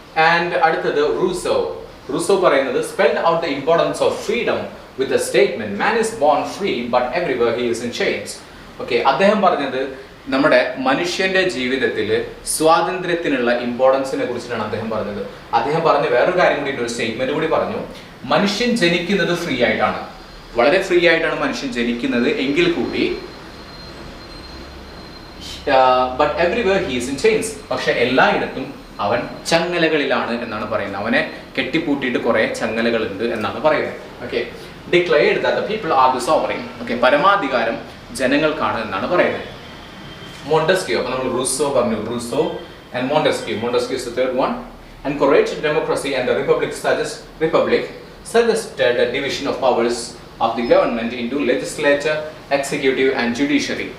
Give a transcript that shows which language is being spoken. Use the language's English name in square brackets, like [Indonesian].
[English] and [Malayalam] അടുത്തത് Rousseau പറയുന്നത് [English] spelled out the importance of freedom with the statement man is born free but everywhere he is in chains. [Malayalam] Okay, അദ്ദേഹം പറഞ്ഞത് നമ്മുടെ മനുഷ്യന്റെ ജീവിതത്തിൽ സ്വാതന്ത്ര്യത്തിനുള്ള ഇമ്പോർട്ടൻസിനെ കുറിച്ചിട്ടാണ് അദ്ദേഹം പറഞ്ഞത്. അദ്ദേഹം പറഞ്ഞ വേറൊരു കാര്യം കൂടി, ഒരു സ്റ്റേറ്റ്മെന്റ് കൂടി പറഞ്ഞു. മനുഷ്യൻ ജനിക്കുന്നത് ഫ്രീ ആയിട്ടാണ്, വളരെ ഫ്രീ ആയിട്ടാണ് മനുഷ്യൻ ജനിക്കുന്നത്, എങ്കിൽ കൂടി [English] but everywhere he is in chains, [Malayalam] പക്ഷെ എല്ലായിടത്തും അവൻ ചങ്ങലകളിലാണ് എന്നാണ് പറയുന്നത്. അവനെ കെട്ടിപ്പൂട്ടിയിട്ട് കുറെ ചങ്ങലകളുണ്ട് എന്നാണ് പറയുന്നത്. Okay, [English] Declared that the people are the sovereign. [Malayalam] Okay, പരമാധികാരം ജനങ്ങൾക്കാണ് എന്നാണ് പറയുന്നത്. മോണ്ടസ്ക്യൂ, അപ്പോൾ നമ്മൾ റൂസോ പറഞ്ഞു, Rousseau and Montesquieu [English] is the third one. Encouraged democracy and the republic suggested a division of powers of the government into legislature, executive and judiciary.